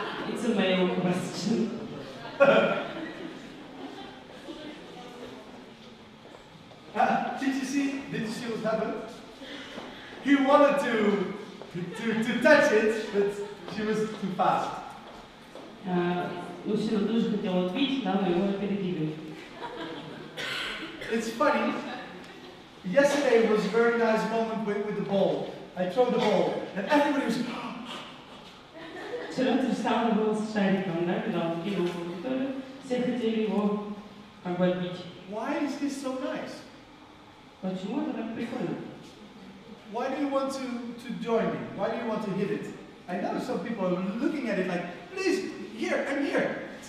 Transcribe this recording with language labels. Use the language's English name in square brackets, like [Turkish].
[English] It's a male question. Did you see what happened? He wanted to touch it, but she was too fast. [Russian] Мужчина тоже хотел отбить, да, но его опередили. [English] It's funny. Yesterday was a very nice moment with the ball. I throw the ball, and everybody was. [Russian] Вчера то же самое было с шариком, да, когда он кинул в аудиторию, все хотели его как бы отбить. [English] Why is this so nice? [Russian] Почему это так прикольно? [English] Why do you want to join me? Why do you want to hit it? I know some people are looking at it like, please, here, I'm here.